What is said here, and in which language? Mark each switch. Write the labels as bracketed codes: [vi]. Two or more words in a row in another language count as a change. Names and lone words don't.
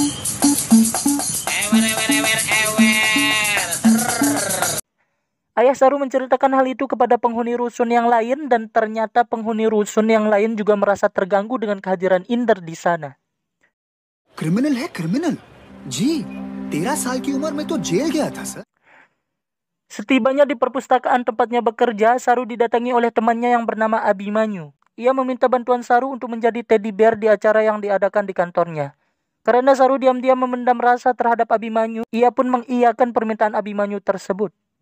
[id] Ayah Saru menceritakan hal itu kepada penghuni rusun yang lain dan ternyata penghuni rusun yang lain juga merasa terganggu dengan kehadiran Inder di sana. [hi] क्रिमिनल है, क्रिमिनल. Ji, 13 साल की उम्र में तो जेल गया था, sir. [id] Setibanya di perpustakaan tempatnya bekerja, Saru didatangi oleh temannya yang bernama Abimanyu. Ia meminta bantuan Saru untuk menjadi teddy bear di acara yang diadakan di kantornya. Karena Saru diam-diam memendam rasa terhadap Abimanyu, ia pun mengiyakan permintaan Abimanyu tersebut.